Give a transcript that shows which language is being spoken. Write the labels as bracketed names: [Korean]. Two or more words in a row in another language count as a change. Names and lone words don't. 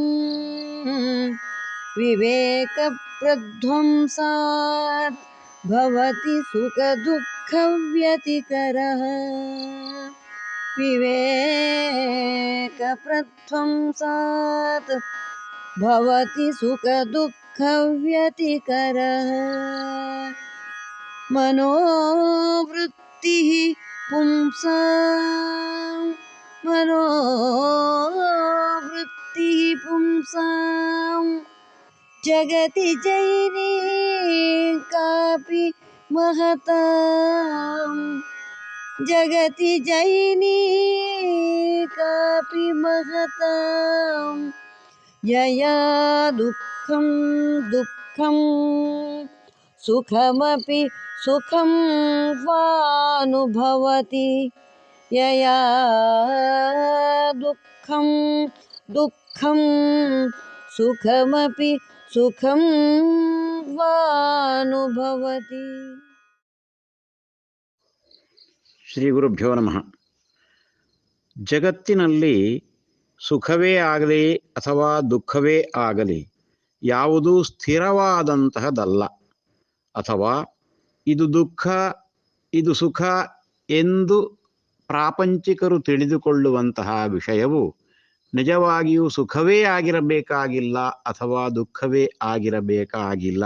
[Sanskrit] ವಿವೇಕ ಪ್ರಧ್ವಂಸಾತ್ ಭವತಿ ಸುಖ ದುಃಖ ವ್ಯತಿಕರಃ. ವಿವೇಕ ಪ್ರಧ್ವಂಸಾತ್ ಭವತಿ ಸುಖ ದುಃಖ ವ್ಯತಿಕರಃ. ಮನೋವೃತ್ತಿ ಪುಂಸಾಂ ಮನೋವೃತ್ತಿ ಪುಂಸಾಂ ಜಗತಿ ಜೈನಿ ಕಾಪಿ ಮಹತಾಂ. ಜಗತಿ ಜೈನಿ ಕಾಪಿ ಮಹತಾಂ. ಯಯಾ ದುಃಖಂ ದುಃಖಂ ಸುಖಮಪಿ ಸುಖಂ ವಾನುಭವತಿ. ಯಯಾ ದುಃಖಂ ದುಃಖಂ ಸುಖಮಪಿ ಸುಖಂ ವಾನುಭವತಿ. ಶ್ರೀ ಗುರುಭ್ಯೋ ನಮಃ. [Kannada] ಜಗತ್ತಿನಲ್ಲಿ ಸುಖವೇ ಆಗಲಿ ಅಥವಾ ದುಃಖವೇ ಆಗಲಿ ಯಾವುದೂ ಸ್ಥಿರವಾದಂತಹದಲ್ಲ. ಅಥವಾ ಇದು ದುಃಖ ಇದು ಸುಖ ಎಂದು ಪ್ರಾಪಂಚಿಕರು ತಿಳಿದುಕೊಳ್ಳುವಂತಹ ವಿಷಯವು ನಿಜವಾಗಿಯೂ ಸುಖವೇ ಆಗಿರಬೇಕಾಗಿಲ್ಲ ಅಥವಾ ದುಃಖವೇ ಆಗಿರಬೇಕಾಗಿಲ್ಲ.